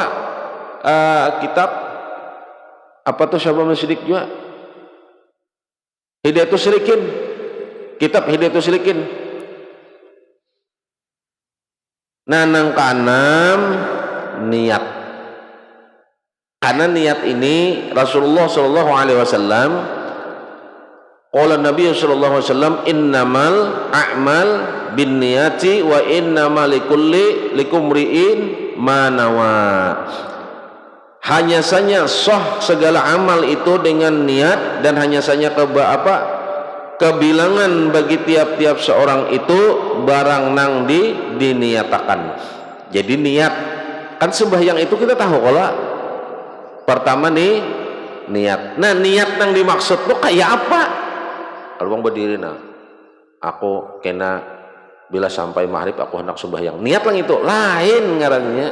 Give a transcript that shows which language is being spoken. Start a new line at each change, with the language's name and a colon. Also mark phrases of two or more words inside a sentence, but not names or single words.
Indonesian: Kitab apa tuh Syabab Sidik juga? Hidayatus Salikin. Kitab Hidayatus Salikin.
Banjar: Nah, nang kaenam niat.
Indonesian: Karena niat ini
Arabic: رسول الله صلى الله عليه وسلم، قال النبي صلى الله عليه وسلم، إنما الأعمال بالنيات وإنما لكل امرئ ما نوى.
Indonesian: Hanya saja sah segala amal itu dengan niat, dan hanya saja kebilangan bagi tiap-tiap seorang itu barang nang diniatakan. Jadi niat kan sembahyang itu kita tahu kalau pertama nih niat.
Banjar: Nah, niat nang dimaksud tuh kayak apa? Kalau bang berdiri, nah aku kena bila sampai maghrib aku hendak sembahyang, niat lang itu lain ngarannya.